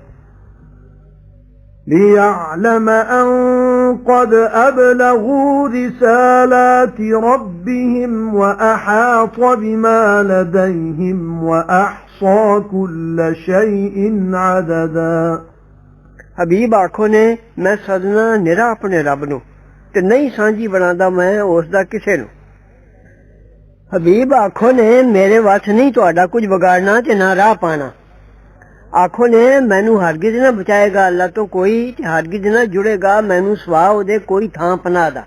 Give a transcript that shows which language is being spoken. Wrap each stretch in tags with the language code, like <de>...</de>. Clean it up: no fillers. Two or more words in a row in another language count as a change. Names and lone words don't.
<ar>لِيَعْلَمَ أَنْ قَدْ أَبْلَغُوا رِسَالَاتِ رَبِّهِمْ وَأَحَاطَ بِمَا لَدَيْهِمْ وَأَحْصَى كُلَّ شَيْءٍ عَدَدًا</ar> <pa>حبیب آکھو نے میں سدناں نرا اپنے رب نوں تے نہیں سانجھی بناندا میں اسدا کسے نوں. حبیب آکھو نے میرے وس نہیں تہاڈا کجھ وگاڑنا تے نا راہ پانا. آکھو نے مینوں ہرگز نا بچائے گا اللہ توں کوئی تے ہرگز نا جڑے گا مینوں سوا اوہدے کوئی تھاں پناہ دا.</pa>